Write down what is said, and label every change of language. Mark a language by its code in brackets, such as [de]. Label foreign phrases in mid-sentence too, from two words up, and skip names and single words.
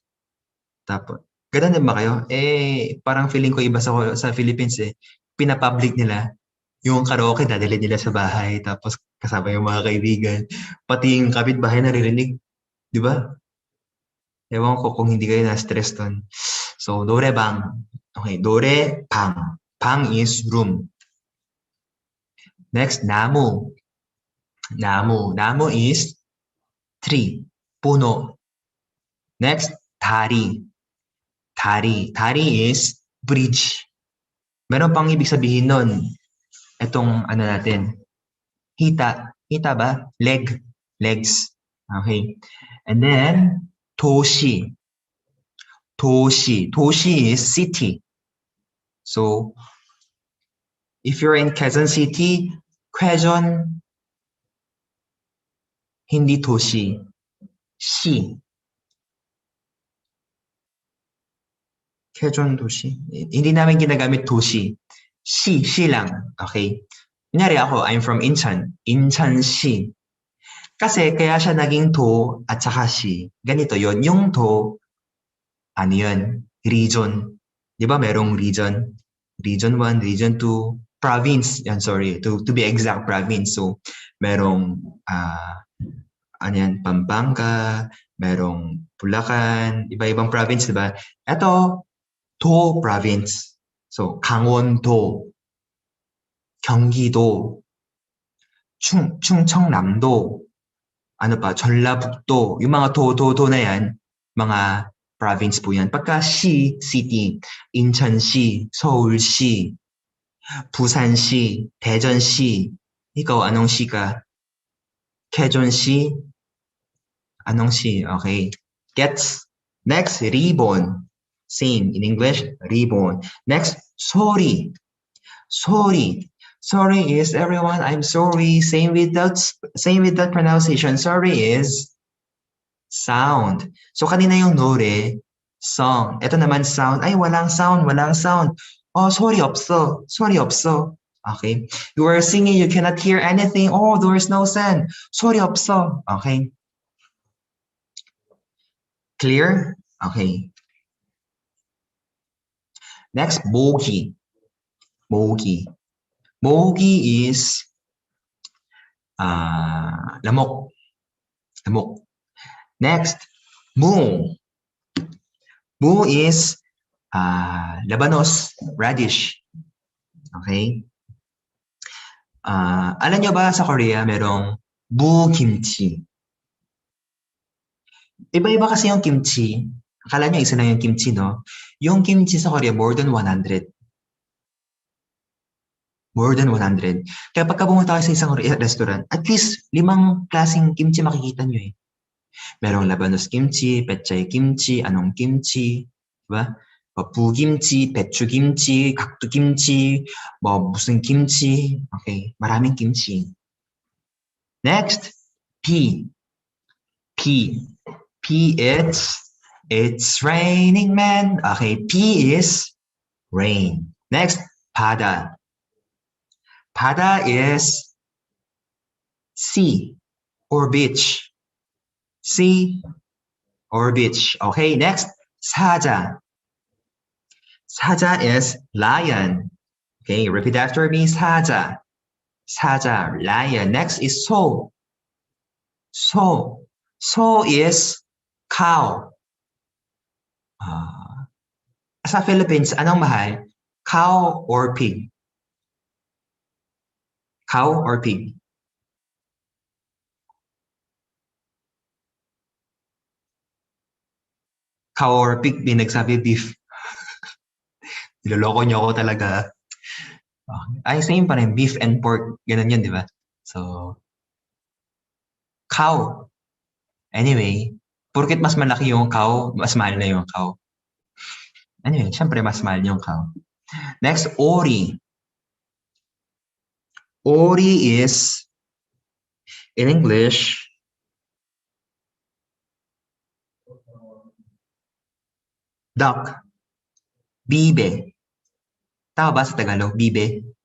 [tl] Tapos, ganun din ba kayo? Parang feeling ko iba sa Philippines eh. Pinapublic nila. Yung karaoke, dadali nila sa bahay. Tapos, kasama yung mga kaibigan. Pati yung kapitbahay naririnig. Di ba? Ewan ko kung hindi kayo na-stress doon. So, [ko] 노래방. Okay, 노래방. [en] 방 is room. Next, [ko] 나무. [en] 나무 is tree. [tl] puno. Next, [ko] 다리. [en] 다리 is bridge. [tl] Meron pang ibig sabihin nun. Itong natin. Hita. Hita ba? [en] Legs. Okay. And then, [ko] 도시. [en] 도시 is city. So, if you're in Quezon City, Quezon, hindi 도시. [ko] 시. Quezon 도시. [tl] Hindi namin ginagamit 도시. 시 lang. Okay? Kunyari ako, [en] I'm from Incheon. Incheon시. [tl] Kasi kaya siya naging to at saka shi. Ganito yon. Yung to, ano yun? Region. Di ba merong region? [en] Region 1, Region 2, province. [tl] Yan, [en] sorry. To be exact, province. So, [tl] merong Pampanga, merong Bulacan, iba-ibang province, di ba? Ito, to province. So, [ko] 강원도, 경기도, 충청남도, 전라북도, [tl] yung mga to na yan, mga province po yan. Pagka city, [ko] 인천시, 서울시, 부산시, 대전시, [tl] ikaw anong 시 ka? Quezon시, anong 시? [en] Okay. Gets? Next, ribbon. Same in English, ribbon. Next, sorry. Sorry is everyone, I'm sorry. Same with that pronunciation. Sorry is sound. [tl] So kanina yung nore, Song. Ito naman sound. Ay, walang sound, walang sound. [ko] Oh, 소리 없어. 소리 없어. [en] Okay. You are singing, you cannot hear anything. Oh, there is no sound. [ko] 소리 없어. [en] Okay. Clear? Okay. Next, [ko] 모기. [en] 모기. 모기 is lamok. [tl] Lamok. Next, 무. [en] Mu is labanos, radish. Okay? [tl] Alam nyo ba sa Korea merong mu kimchi? Iba-iba kasi yung kimchi. Akala nyo isa lang yung kimchi, no? Yung kimchi sa Korea, [en] more than 100. More than 100. [tl] Kaya pagka pumunta kayo sa isang restaurant, [en] at least [tl] 5 klaseng kimchi makikita nyo eh. Merong labanos kimchi, pechay kimchi, anong kimchi, diba? [ko] 부김치, 배추김치, 각두김치, 무슨 김치. [en] Okay, maraming kimchi. Next, P. P. P it's raining man. Okay, P is rain. Next, [ko] 바다. [en] 바다 is sea or beach. Sea or beach. Okay, next, 사자. 사자 is lion. Okay, repeat after me. [ko] 사자. 사자, [en] lion. Next is 소. 소. 소 is cow. [tl] Sa Philippines, anong mahal? [en] Cow or pig? Cow or pig? Cow or pig, [tl] di nagsabi beef. Niloloko niyo ako talaga. Ay, same pa rin. [en] Beef and pork. [tl] Ganun yun, di ba? [en] So, cow. [tl] Anyway, porket mas malaki yung cow, mas mahal na yung cow. Anyway, syempre mas mahal yung cow. [en] Next, ori. Ori is, in English, duck. [tl] Bibe. Tama ba sa Tagalog? Bibe?